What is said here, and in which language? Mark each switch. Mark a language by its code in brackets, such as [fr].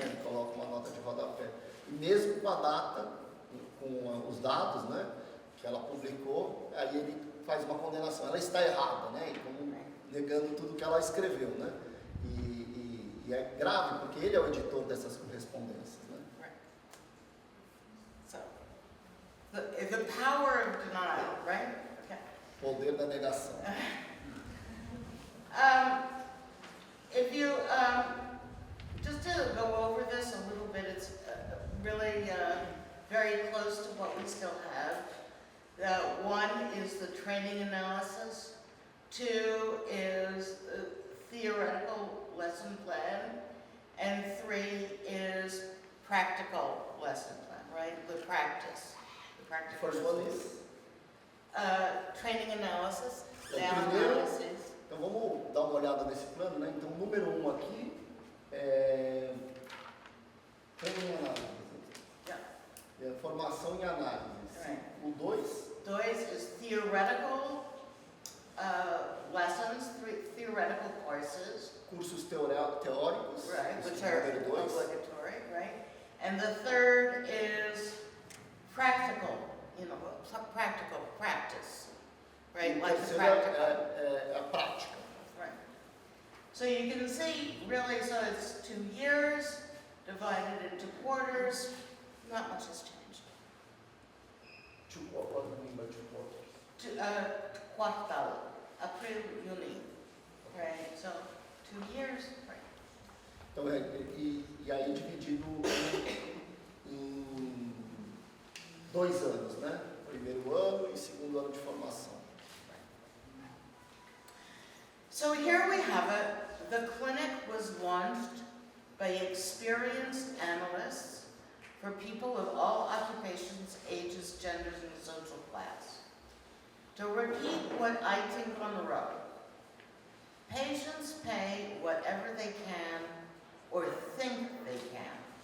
[pt] Ele coloca uma nota de rodapé. E mesmo com a data, com os dados, né, que ela publicou, aí ele faz uma condenação. Ela está errada, né? E como negando tudo que ela escreveu, né? E é grave, porque ele é o editor dessas correspondências, né? [en] Right. So, the power of denial, right? Okay. [pt] Poder da negação. [en] If you, just to go over this a little bit, it's really very close to what we still have. One is the training analysis. Two is theoretical lesson plan. And three is practical lesson plan, right? The practice. The practical. First one is? Training analysis. [pt] O primeiro, então vamos dar uma olhada nesse plano, né? Então, número 1 aqui é [en] training and analysis. [pt] Formação em análise. [en] Right. [pt] O 2? [en] 2 is theoretical lessons, theoretical courses. [pt] Cursos teóricos, [en] Right, which are [pt] número 2. [en] obligatory, right? And the third is practical, practical practice, right? Like the practical. [pt] É a prática. [en] Right. So you can see, really, so it's 2 years divided into quarters. Not much has changed. What do you mean by 2 quarters? [de] Quartal, April, Juni, [en] right? So 2 years, right? [pt] Então, e aí dividido em 2 anos, né? Primeiro ano e segundo ano de formação. [en] So here we have it. The clinic was launched by experienced analysts for people of all occupations, ages, genders, and social class. To repeat what Eitingon wrote, patients pay whatever they can or think they can.